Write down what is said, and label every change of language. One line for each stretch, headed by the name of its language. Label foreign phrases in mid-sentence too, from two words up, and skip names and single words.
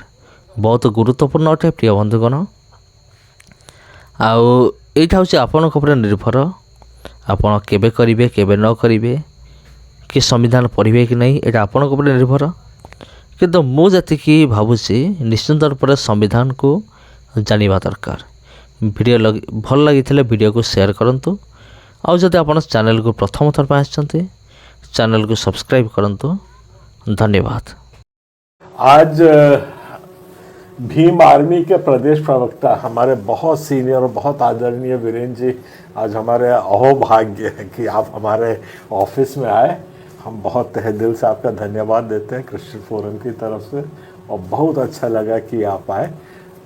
Odia: ବହୁତ ଗୁରୁତ୍ୱପୂର୍ଣ୍ଣ ଅଟେ ପ୍ରିୟ ବନ୍ଧୁଗଣ। ଆଉ ଏଇଟା ହେଉଛି ଆପଣଙ୍କ ଉପରେ ନିର୍ଭର, ଆପଣ କେବେ କରିବେ କେବେ ନ କରିବେ, କି ସମ୍ବିଧାନ ପଢ଼ିବେ କି ନାହିଁ, ଏଇଟା ଆପଣଙ୍କ ଉପରେ ନିର୍ଭର। କିନ୍ତୁ ମୁଁ ଯେତିକି ଭାବୁଛି ନିଶ୍ଚିନ୍ତ ରୂପରେ ସମ୍ବିଧାନକୁ ଜାଣିବା ଦରକାର। ଭିଡ଼ିଓ ଭଲ ଲାଗିଥିଲେ ଭିଡ଼ିଓକୁ ସେୟାର କରନ୍ତୁ। ଆଉ ଯଦି ଆପଣ ଚ୍ୟାନେଲକୁ ପ୍ରଥମ ଥର ପାଇଁ ଆସିଛନ୍ତି, ଚ୍ୟାନେଲକୁ ସବସ୍କ୍ରାଇବ୍ କରନ୍ତୁ।
Hindi: धन्यवाद। आज भीम आर्मी के प्रदेश प्रवक्ता हमारे बहुत सीनियर और बहुत आदरणीय वीरेंद्र जी आज हमारे अहोभाग्य है कि आप हमारे ऑफिस में आए। हम बहुत तहे दिल से आपका धन्यवाद देते हैं क्रिश्चियन फोरम की तरफ से, और बहुत अच्छा लगा कि आप आए।